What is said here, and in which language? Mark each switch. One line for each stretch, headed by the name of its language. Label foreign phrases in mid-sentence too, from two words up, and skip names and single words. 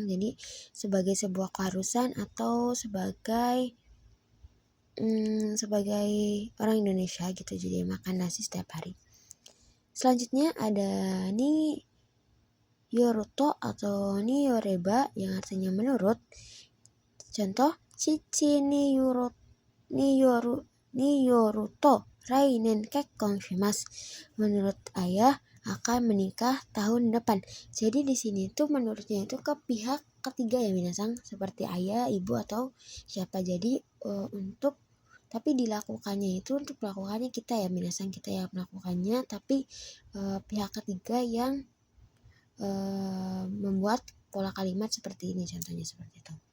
Indonesian: Jadi sebagai sebuah keharusan atau sebagai orang Indonesia gitu, jadi makan nasi setiap hari. Selanjutnya ada
Japanese: によると
Indonesian: atau
Japanese: によれば
Indonesian: yang artinya menurut.
Japanese: Contoh 父によると来年結婚します,
Indonesian: menurut ayah akan menikah tahun depan. Jadi di sini tuh menurutnya itu ke pihak ketiga ya minasang, seperti ayah, ibu atau siapa. Jadi tapi dilakukannya itu untuk melakukannya kita ya minasang, kita yang melakukannya, tapi pihak ketiga yang membuat pola kalimat seperti ini, contohnya seperti itu.